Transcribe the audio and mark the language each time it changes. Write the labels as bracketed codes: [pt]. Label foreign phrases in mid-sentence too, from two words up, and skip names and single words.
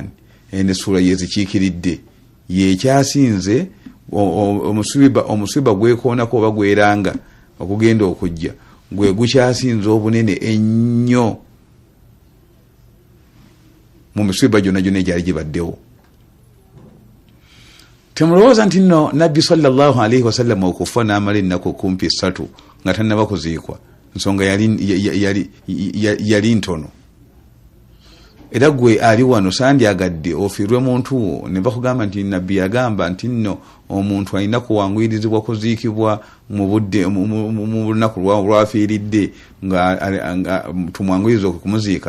[lg] Ene suura yezikiikiridde yekyasinze omusiba gwekoonako oba gweranga okugenda okujja gwe gukyasinze obunene ennyo mu misiba gyonna egyali gibaddewo. Temulowooza nti nno nabbi [ar] صلى الله عليه وسلم [lg] okufa n'amala ennaku kumpi 3 nga tannaba kuziikwa, nsonga yali ntono. Era gwe ali wano sandyagadde ofiirwe muntu wo ne bakugamba nti nabbi yagamba nti nno omuntu alina kuwanguyirizibwa kuziikibwa mu lunaku lwafiiridde nga tumwanguyiriza okumuziika.